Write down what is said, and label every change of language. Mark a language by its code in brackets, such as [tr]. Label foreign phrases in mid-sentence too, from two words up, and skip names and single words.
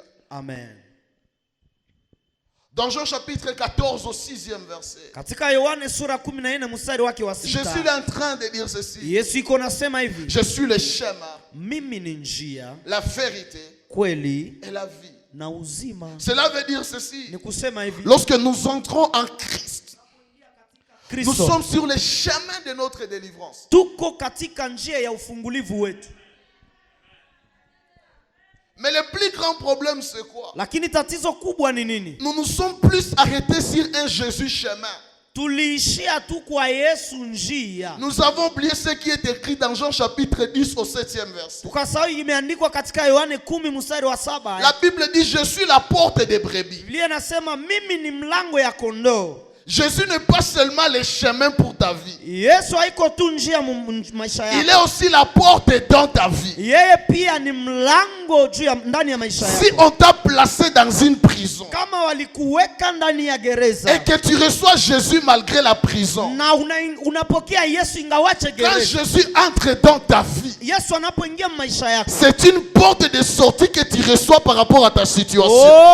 [fr] Amen. Dans Jean chapitre 14 au 6e verset, [sw] katika Yohane sura 14 mstari wake wa 6, [fr] je suis en train de dire ceci. [sw] Yesu iko nasema hivi, [fr] je suis le chemin, [sw] mimi ni njia, [fr] la vérité, [sw] kweli [fr] et la vie. [sw] na uzima. [fr] Cela veut dire ceci. [sw] Ni kusema hivi, [fr] lorsque nous entrons en Christ, Kristo, nous sommes sur le chemin de notre délivrance. [sw] Tuko katika njia ya ufungulivu wetu. [fr] Mais le plus grand problème c'est quoi? [sw] Lakini tatizo kubwa ni nini? [fr] Nous nous sommes plus arrêtés sur un Jésus chemin. [sw] Tuliishia tu kwa Yesu njia. [fr] Nous avons oublié ce qui est écrit dans Jean chapitre 10 au 7e verset. [sw] Tukasahau imeandikwa katika Yohane 10 mstari wa 7. [fr] La Bible dit je suis la porte des brebis. [sw] Biblia inasema mimi ni mlango ya kondoo. [fr] Jésus n'est pas seulement le chemin pour ta vie. [sw] Yesu haiko tu njia maisha yako. [fr] Il est aussi la porte dans ta vie. [sw] Yeye pia ni mlango [fr] Si on t'a placé dans une prison et que tu reçois Jésus malgré la prison, quand Jésus entre dans ta vie, c'est une porte de sortie que tu reçois par rapport à ta situation.